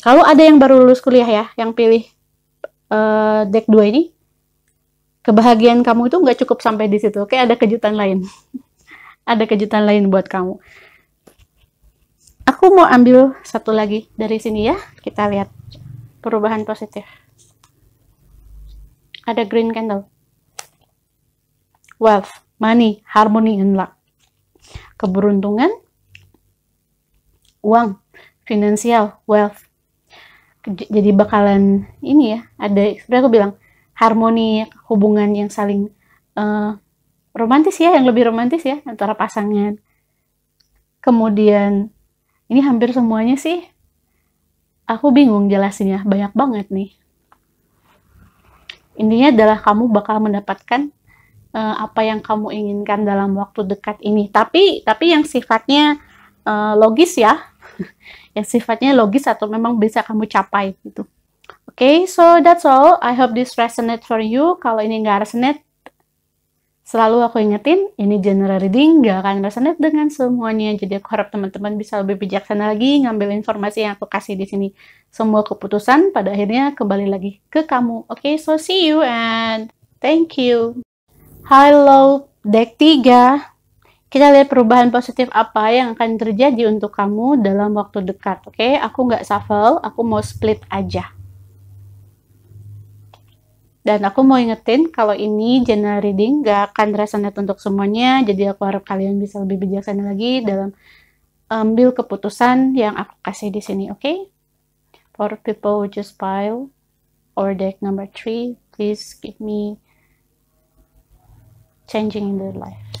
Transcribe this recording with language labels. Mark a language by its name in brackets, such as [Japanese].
[Indonesian] Kalau ada yang baru lulus kuliah ya, yang pilih deck 2 ini, kebahagiaan kamu itu nggak cukup sampai di situ. Oke, ada kejutan lain. Ada kejutan lain buat kamu. Aku mau ambil satu lagi dari sini ya. Kita lihat perubahan positif. Ada green candle. [English] Wealth, money, harmony, and luck. [Indonesian] Keberuntungan, uang, finansial, wealth. Jadi bakalan ini ya, ada, sebenarnya aku bilang, harmoni, hubungan yang saling romantis ya, yang lebih romantis ya, antara pasangan. Kemudian, ini hampir semuanya sih, aku bingung jelasinnya, banyak banget nih. Intinya adalah kamu bakal mendapatkan apa yang kamu inginkan dalam waktu dekat ini. Tapi yang sifatnya logis ya, yang sifatnya logis atau memang bisa kamu capai gitu. [English] Okay, so that's all. I hope this resonate for you. [Indonesian] Kalau ini nggak resonate, selalu aku ingetin, ini general reading, nggak akan resonate dengan semuanya. Jadi aku harap teman-teman bisa lebih bijaksana lagi ngambil informasi yang aku kasih di sini. Semua keputusan pada akhirnya kembali lagi ke kamu. [English] Okay, so see you and thank you. [Indonesian] Halo, deck 3. Kita lihat perubahan positif apa yang akan terjadi untuk kamu dalam waktu dekat. Oke, aku nggak shuffle, aku mau split aja. Dan aku mau ingetin kalau ini general reading, nggak akan resonate untuk semuanya. Jadi aku harap kalian bisa lebih bijaksana lagi dalam ambil keputusan yang aku kasih di sini. Oke? [English] For people who just pile or deck number 3, please give me changing in their life.